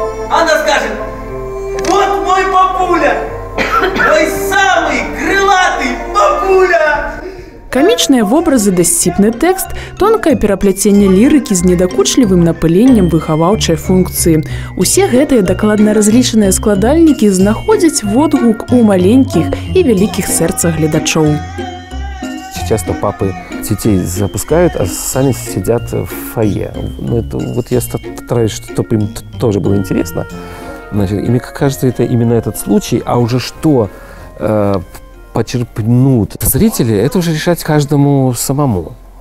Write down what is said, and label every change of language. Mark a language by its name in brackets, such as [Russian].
[Russian] Она скажет: вот мой папуля, мой самый крылатый папуля! [Belarusian] Камічныя вобразы, дасціпны тэкст, тонкае перапляценне лірыкі з недакучлівым напыленнем выхаваўчай функцыі. Усе гэтыя дакладна разлічаныя складальнікі знаходзяць водгук у маленькіх і вялікіх сэрцах гледачоў. [Russian] Часто папы детей запускают, а сами сидят в фойе. Ну, это, вот я стараюсь, чтобы им тоже было интересно. Значит, и мне кажется, это именно этот случай, а уже что почерпнут зрители, это уже решать каждому самому.